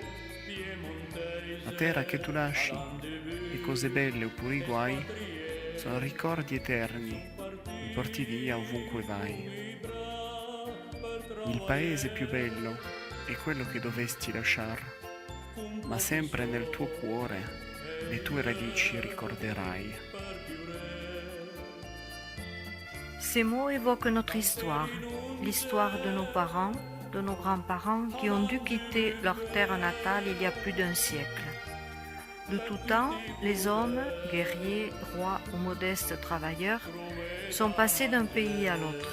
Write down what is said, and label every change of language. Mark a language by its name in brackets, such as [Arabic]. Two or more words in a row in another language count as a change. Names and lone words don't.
[Italian] La terra che tu lasci, le cose belle oppure i guai, sono ricordi eterni, li porti via ovunque vai. Il paese più bello è quello che dovesti lasciar, ma sempre nel tuo cuore le tue radici ricorderai. [French] Ces mots évoquent notre histoire, l'histoire de nos parents, de nos grands-parents qui ont dû quitter leur terre natale il y a plus d'un siècle. De tout temps, les hommes, guerriers, rois ou modestes travailleurs, sont passés d'un pays à l'autre.